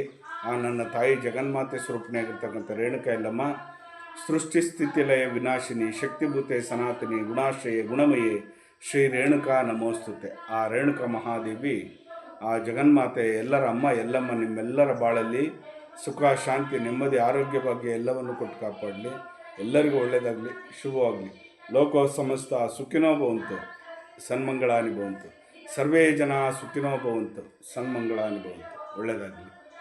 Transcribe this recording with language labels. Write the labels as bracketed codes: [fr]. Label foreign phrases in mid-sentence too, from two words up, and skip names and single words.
[kn] ಆ ನನ್ನ ತಾಯಿ ಜಗನ್ಮಾತೆ ಸ್ವರೂಪಿಣಿಯಾಗಿರ್ತಕ್ಕಂಥ ರೇಣುಕಾ ಯಲ್ಲಮ್ಮ [sa] ಸೃಷ್ಟಿ ಸ್ಥಿತಿ ಲಯ ವಿನಾಶಿನಿ, ಶಕ್ತಿಭೂತೆ ಸನಾತನಿ, ಗುಣಾಶ್ರಯೇ ಗುಣಮಯೇ ಶ್ರೀ ರೇಣುಕಾ ನಮೋಸ್ತುತೆ. [kn] ಆ ರೇಣುಕಾ ಮಹಾದೇವಿ, ಆ ಜಗನ್ಮಾತೆ, ಎಲ್ಲರ ಅಮ್ಮ ಯಲ್ಲಮ್ಮ ನಿಮ್ಮೆಲ್ಲರ ಬಾಳಲ್ಲಿ ಸುಖ ಶಾಂತಿ ನೆಮ್ಮದಿ ಆರೋಗ್ಯ ಭಾಗ್ಯ ಎಲ್ಲವನ್ನು ಕೊಟ್ಟು ಕಾಪಾಡಲಿ. ಎಲ್ಲರಿಗೂ ಒಳ್ಳೆಯದಾಗಲಿ, ಶುಭವಾಗಲಿ. [sa] ಲೋಕೋ ಸಮಸ್ತ ಸುಖಿನೋ ಭವಂತು, ಸನ್ಮಂಗಳಾನಿ ಭವಂತು. ಸರ್ವೇ ಜನ ಸುಖಿನೋ ಭವಂತು, ಸನ್ಮಂಗಳಾನಿ ಭವಂತು. [kn] ಒಳ್ಳೆಯದಾಗಲಿ.